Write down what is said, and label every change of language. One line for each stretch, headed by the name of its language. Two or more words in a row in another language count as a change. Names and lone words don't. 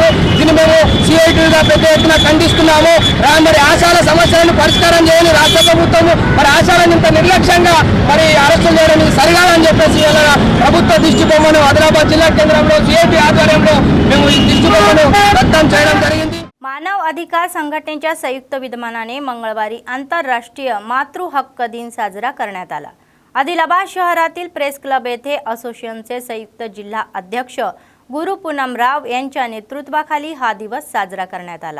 Telugu: దీన్ని మేము సిఐటిగా పెద్ద ఎత్తున ఖండిస్తున్నాము. మరి ఆశాల సమస్యలను పరిష్కారం చేయని రాష్ట్ర ప్రభుత్వము మరి ఆశాలను ఇంత నిర్లక్ష్యంగా మరి అరెస్టులు చేయడం ఇది సరికాదని చెప్పేసి ప్రభుత్వ దిష్టి బొమ్మను ఆదిలాబాద్ జిల్లా కేంద్రంలో సిఐటి ఆధ్వర్యంలో మేము ఈ దిష్టి బొమ్మను దగ్ధం చేయడం జరిగింది.
Marathi: मानव अधिकार संघटनेच्या संयुक्त विद्यमानाने मंगळवारी आंतरराष्ट्रीय मातृ हक्क दिन साजरा करण्यात आला. आदिलाबाद शहरातील प्रेस क्लब येथे असोसिएशनचे संयुक्त जिल्हा अध्यक्ष गुरु पूनमराव यांच्या नेतृत्वाखाली हा दिवस साजरा करण्यात आला.